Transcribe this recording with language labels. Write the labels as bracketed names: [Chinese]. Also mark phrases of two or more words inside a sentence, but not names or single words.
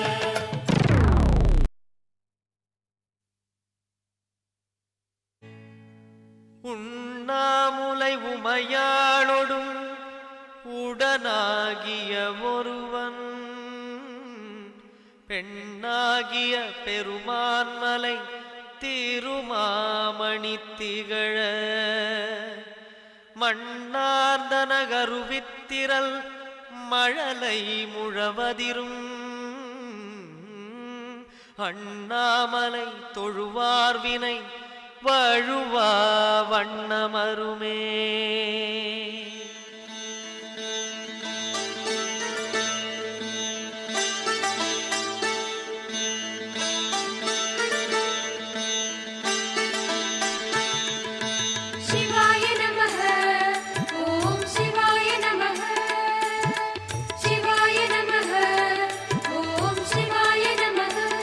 [Tamil] உண்ணாமுலை உமையாளொடும் உடனாகிய ஒருவன் பெண்ணாகிய பெருமான்மலை திருமாமணி திகழ மண்ணார்ந்தனகருவித்திரல் மழலை முழவதிரும் அண்ணாமலை தொழுவார்வினை வழுவா வண்ணமருமே. [Sanskrit] शिवाय नमः ॐ शिवाय नमः शिवाय नमः ॐ शिवाय नमः